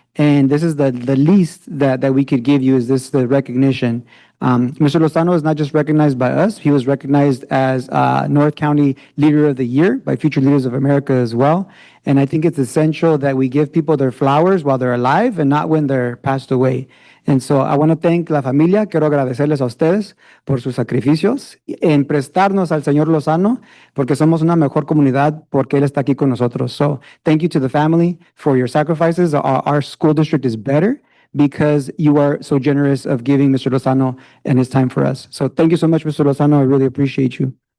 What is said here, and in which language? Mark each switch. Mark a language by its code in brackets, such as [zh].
[en] And this is the least that we could give you, is the recognition. Mr. Lozano is not just recognized by us, he was recognized as North County Leader of the Year by Future Leaders of America as well. And I think it's essential that we give people their flowers while they're alive and not when they're passed away. And so I want to thank [es] la familia. Quiero agradecerles a ustedes por sus sacrificios en prestarnos al señor Lozano, porque somos una mejor comunidad porque él está aquí con nosotros. [en] So thank you to the family for your sacrifices. Our school district is better because you are so generous of giving Mr. Lozano and his time for us. So thank you so much, Mr. Lozano. I really appreciate you.